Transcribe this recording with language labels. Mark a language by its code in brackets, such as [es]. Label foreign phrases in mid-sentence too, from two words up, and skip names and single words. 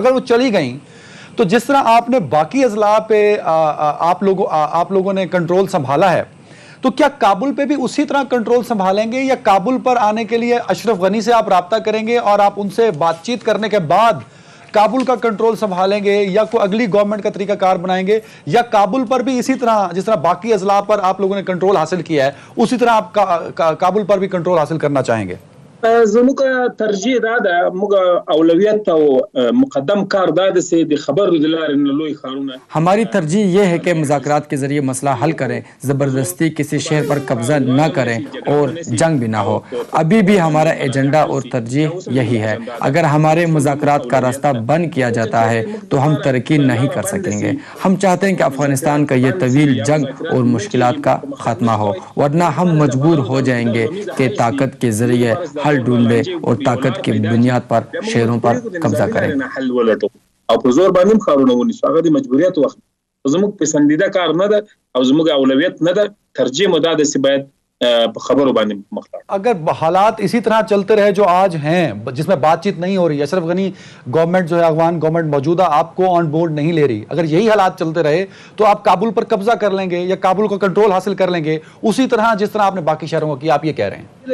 [ur] اگر وہ چلی گئیں تو جس طرح آپ نے باقی اضلاع پہ آپ لوگوں نے کنٹرول سنبھالا ہے، تو کیا کابل پہ بھی اسی طرح کنٹرول سنبھالیں گے، یا کابل پر آنے کے لیے اشرف غنی سے آپ رابطہ کریں گے اور آپ ان سے بات چیت کرنے کے بعد کابل کا کنٹرول سنبھالیں گے، یا کوئی اگلی گورنمنٹ کا طریقہ کار بنائیں گے، یا کابل پر بھی اسی طرح جس طرح باقی اضلاع پر آپ لوگوں نے کنٹرول حاصل کیا ہے اسی طرح آپ کابل پر بھی کنٹرول حاصل کرنا چاہیں گے؟ [ps] زموږ ترجیح دا ده، موږ اولویت او مقدم کار دا ده چې د خبرو د لارې نه لوی ښارونه. [ur] ہماری ترجیح یہ ہے کہ مذاکرات کے ذریعے مسئلہ حل کریں، زبردستی کسی شہر پر قبضہ نہ کریں اور جنگ بھی نہ ہو. ابھی بھی ہمارا ایجنڈا اور ترجیح یہی ہے. اگر ہمارے مذاکرات کا راستہ بند کیا جاتا ہے تو ہم ترقی نہیں کر سکیں گے. ہم چاہتے ہیں کہ افغانستان کا یہ طویل جنگ اور مشکلات کا خاتمہ ہو، ورنہ ہم مجبور ہو جائیں گے کہ طاقت کے ذریعے حل ڈھونڈے اور طاقت کی بنیاد پر شہروں پر قبضہ کریں. [ps] او په زور باندې خارونه ونیسو، هغه د مجبوریت وخت زموږ پسندیده کار نه ده او زموږ اولویت نه ده. ترجیح مو دا ده چې باید خبروں باندې مخ. [ur] اگر حالات اسی طرح چلتے رہے جو آج ہیں جس میں بات چیت نہیں ہو رہی، اشرف غنی گورنمنٹ جو ہے افغان گورنمنٹ موجودہ آپ کو [en] on board [ur] نہیں لے رہی، اگر یہی حالات چلتے رہے تو آپ کابل پر قبضہ کر لیں گے یا کابل کو کنٹرول حاصل کر لیں گے اسی طرح جس طرح آپ نے باقی شہروں کو کیا، آپ یہ کہہ رہے ہیں؟